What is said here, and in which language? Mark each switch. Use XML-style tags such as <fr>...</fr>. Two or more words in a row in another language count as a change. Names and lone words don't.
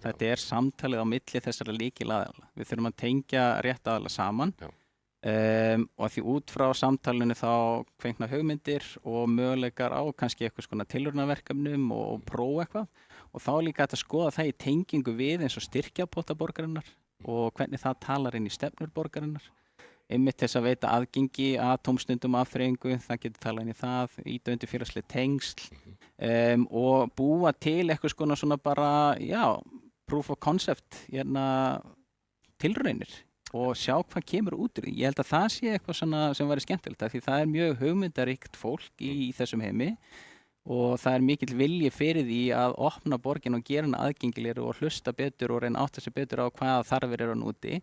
<is>Þetta samtalið á milli þessara lykilaðila. Við þurfum að tengja rétt aðila saman og því út frá samtalinu þá kveikna hugmyndir og möguleikar á kannski eitthvað svona tilraunarverkefnum og prófa eitthvað og þá líka þetta skoða það í tengingu við eins og styrkjapota borgarinnar og hvernig það talar inn í stefnur borgarinnar. Einmitt þess að veita aðgengi að tómstundum afþreyingu, það getur talað inn í það, ýta undir félagsleg tengsl og búa til eitthvað svona bara,</is> <en>proof of concept,</en> <is>tilraunir og sjá hvað kemur út úr. Ég held að það sé eitthvað svona sem væri skemmtilegt, því það mjög hugmyndaríkt fólk í þessum heimi og það mikill vilji fyrir því að opna borgin og gera hana aðgengilegri og hlusta betur og reyna átta sig betur á hvaða þarfir eru úti.</is>